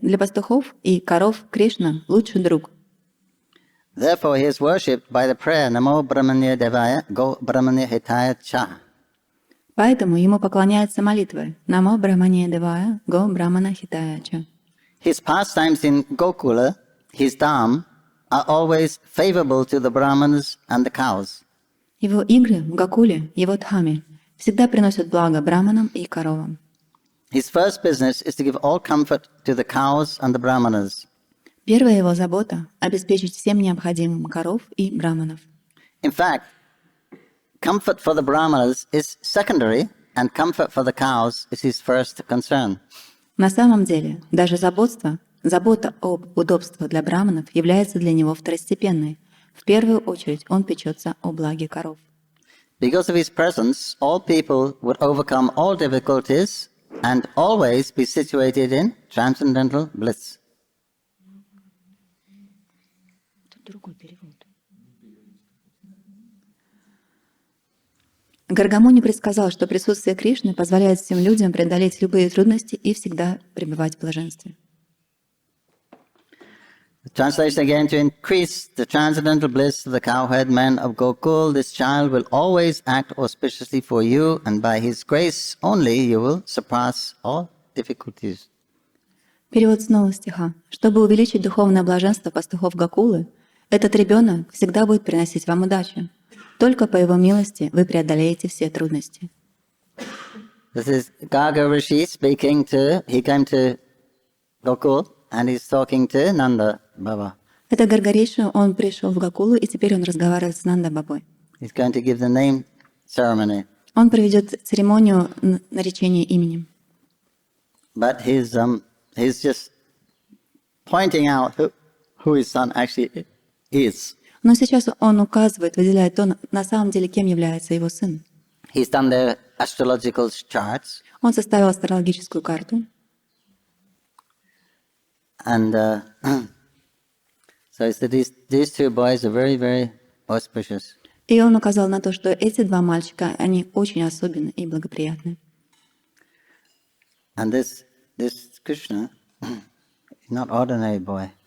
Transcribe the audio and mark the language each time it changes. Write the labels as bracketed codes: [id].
[ru] Для пастухов и коров Кришна — лучший друг. [en] Therefore he is worshipped by the prayer Namo Brahmanya Devaya Go Brahmanya Hitaya Cha. [ru] Поэтому ему поклоняются молитвой Намо Брахмане Девая Го Брахмана Хитая Ча. [en] His pastimes in Gokula, his Dham, are always favorable to the Brahmanas and the cows. [ru] Его игры в Гокуле, его Дхаме, всегда приносят благо браманам и коровам. [en] His first business is to give all comfort to the cows and the Brahmanas. [ru] Первая его забота — обеспечить всем необходимым коров и браманов. [en] In fact, comfort for the Brahmanas is secondary, and comfort for the cows is his first concern. [ru] На самом деле, даже забота об удобстве для браманов является для него второстепенной. В первую очередь он печется о благе коров. [en] Because of his presence, all people would overcome all difficulties and always be situated in transcendental bliss. [ru] Гаргамуни предсказал, что присутствие Кришны позволяет всем людям преодолеть любые трудности и всегда пребывать в блаженстве. [en] Translation again. To increase the transcendental bliss of the cowherd men of Gokul, this child will always act auspiciously for you, and by his grace only you will surpass all difficulties. [ru] Перевод снова стиха. Чтобы увеличить духовное блаженство пастухов Гокулы, этот ребенок всегда будет приносить вам удачу. Только по его милости вы преодолеете все трудности. [en] This is Garga Rishi speaking he came to Gokul and he's talking to Nanda Baba. [ru] Это Гаргариша, он пришел в Гокулу, и теперь он разговаривает с Нанда Бабой. [en] He's going to give the name ceremony. [ru] Он проведет церемонию наречения именем. [en] But he's just pointing out who his son actually is. [ru] Но сейчас он указывает, выделяет то, на самом деле, кем является его сын. [en] He's done the astrological charts. [ru] Он составил астрологическую карту. [en] And so it's that these two boys are very, very auspicious. [ru] И он указал на то, что эти два мальчика, они очень особенны и благоприятны. [en] And this Krishna is not ordinary boy.